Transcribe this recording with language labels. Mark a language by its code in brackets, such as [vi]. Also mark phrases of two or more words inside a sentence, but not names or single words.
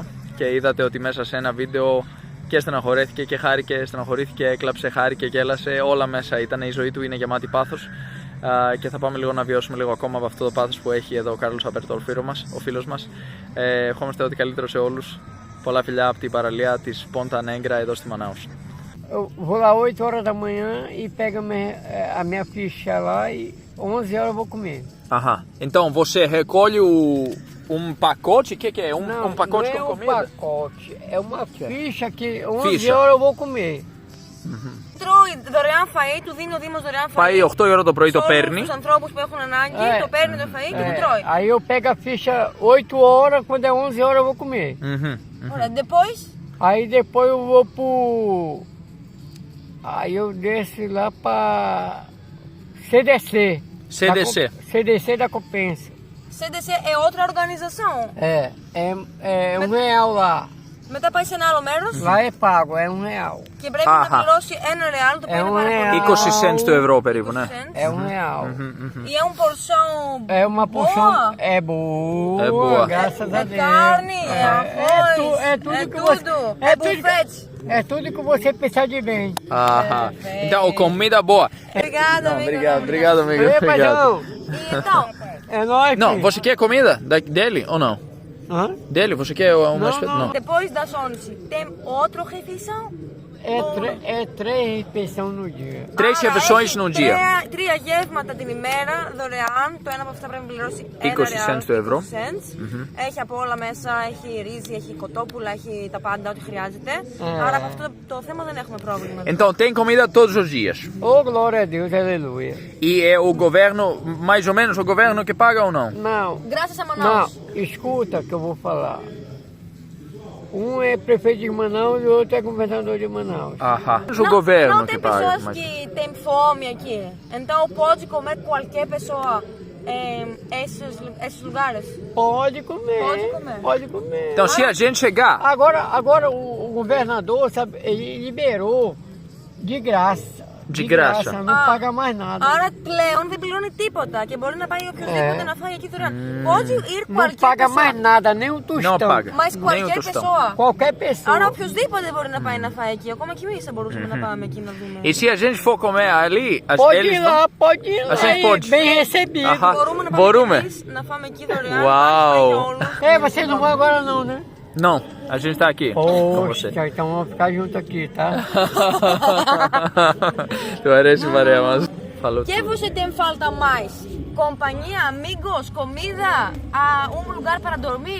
[el] Και είδατε ότι μέσα σε ένα βίντεο και στεναχωρέθηκε και χάρηκε, στεναχωρήθηκε, έκλαψε, χάρηκε, γέλασε, όλα μέσα ήταν. Η ζωή του είναι γεμάτη πάθος και θα πάμε λίγο να βιώσουμε λίγο ακόμα από αυτό το πάθος που έχει εδώ ο Κάρλος Αλμπέρτο, ο φίλος μας. Ευχόμαστε ό,τι καλύτερο σε όλους. Πολλά φιλιά από την παραλία της Ponta Negra εδώ στη Manaus. [pt] Eu vou lá 8 horas da manhã e pego a minha ficha lá e 11 horas eu vou comer. Aham. Então você recolhe um pacote? O que é? Um pacote com comida? Não é um pacote, é uma ficha que 11 horas eu vou comer. [el] Τρώει δωρεάν φαΐ, του δίνει ο Δήμος δωρεάν φαΐ. Πάει 8 η ώρα το πρωί, το παίρνει. Στους ανθρώπους που έχουν ανάγκη, το παίρνει το φαΐ και το τρώει. [pt] Aí eu pego a ficha 8 horas, quando é 11 horas eu vou comer. [el] Ωραία, depois? [pt] Aí depois eu vou pro... Aí eu desço lá pra CDC. CDC. CDC da Compensa. CDC é outra organização. É R$1 lá. [el] Μετά πάει σε ένα άλλο μέρος. [pt] Lá é pago, é R$1. [el] Και πρέπει να πληρώσει R$1, το οποίο είναι πάρα πολύ. 20 cents το ευρώ περίπου, ναι. [pt] É R$1. E é um porção. É uma porção. É boa. É boa. Graças a Deus. É carne, é arroz. É tudo que tudo. É buffet. É tudo que você pensar de bem. Então, comida boa. Obrigada, amigo. Obrigado, amigo. Ei, paizão. Então. É nóis. Não, você quer comida dele ou não? Dele, você quer uma espécie? Não. Depois das 11, tem outra refeição? É 3 refeições no dia. 3 refeições no dia. [el] 3 γεύματα την ημέρα δωρεάν. Το ένα από αυτά πρέπει να πληρώσει 20 cents το ευρώ. Έχει από όλα μέσα, έχει ρύζι, έχει κοτόπουλα, έχει τα πάντα, ό,τι χρειάζεται. Άρα από αυτό το θέμα δεν έχουμε πρόβλημα. [pt] Então tem comida todos os dias. Oh, glória a Deus, aleluia. E é o governo, mais ou menos o governo que paga ou não? Não. Graças a Manaus. Não, escuta que eu vou falar. Um é prefeito de Manaus e o outro é governador de Manaus. O governo não que tem paga. pessoas que têm fome aqui. Então pode comer qualquer pessoa. esses lugares? Pode comer. Pode comer. Pode comer. Então, se a gente chegar. Agora o governador, sabe, ele liberou de graça. De graça. Não paga mais nada. [el] Άρα πλέον δεν πληρώνει τίποτα και μπορεί να πάει οποιοδήποτε να φάει εκεί δωρεάν. [pt] Pode ir Não qualquer paga pessoa. mais nada, nem um tostão. Não paga. Mas Nem o qualquer tostão. pessoa. Qualquer pessoa. [el] Άρα οποιοδήποτε μπορεί να πάει να φάει εκεί. Ακόμα και εμείς θα μπορούσαμε να πάμε εκεί να δούμε. [pt] E se a gente for comer ali, Pode eles ir lá, pode ir lá. A gente aí, pode. Bem recebido. Aham. [el] Μπορούμε να πάμε Μπορούμε. κι εμείς να φάμε εκεί δωρεάν. Uau. Πάμε για όλους. [pt] Vocês não vão agora não, né? Não, a gente tá aqui com você. Poxa, então vamos ficar junto aqui, tá? [es] Tu eres [pt] Maria, mas falou Que tudo. você tem falta mais? Companhia, amigos, comida, um lugar para dormir?